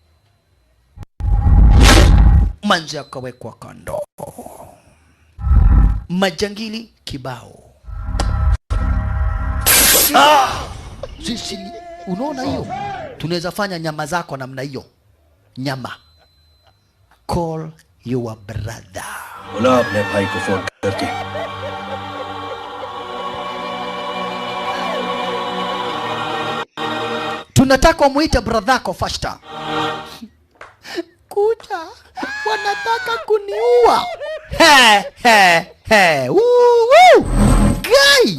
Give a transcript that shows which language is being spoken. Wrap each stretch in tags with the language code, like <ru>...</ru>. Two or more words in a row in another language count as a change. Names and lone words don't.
<sw>Manzi akawekwa kando. Majangili kibao. Sisi unaona hiyo? Tunaweza fanya nyama zako namna hiyo. Nyama.</sw> <en>Call your brother.</en> <hi>बोला अपने भाई को फोन करके.</hi> <sw>Tunataka muite brother fasta. Kuja. Wanataka kuniua. Guy.</sw>